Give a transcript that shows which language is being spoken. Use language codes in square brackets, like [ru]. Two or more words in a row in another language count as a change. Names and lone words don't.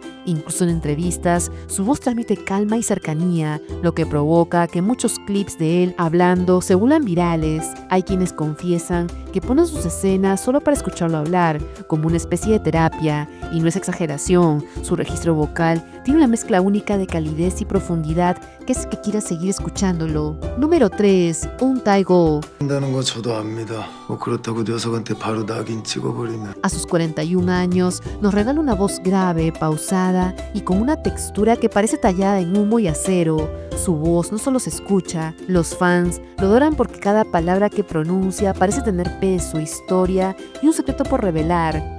[es] Incluso en entrevistas, su voz transmite calma y cercanía, lo que provoca que muchos clips de él hablando se vuelvan virales. Hay quienes confiesan que ponen sus escenas solo para escucharlo hablar, como una especie de terapia, y no es exageración, su registro vocal tiene una mezcla única de calidez y profundidad que hace que quieras seguir escuchándolo. Número 3. Un Tae-go. [ko] 한다는 거 저도 압니다. 뭐 그렇다고 녀석한테 바로 낙인 찍어버리면. [es] A sus 41 años, nos regala una voz grave, pausada y con una textura que parece tallada en humo y acero. Su voz no solo se escucha, los fans lo adoran porque cada palabra que pronuncia parece tener peso, historia y un secreto por revelar.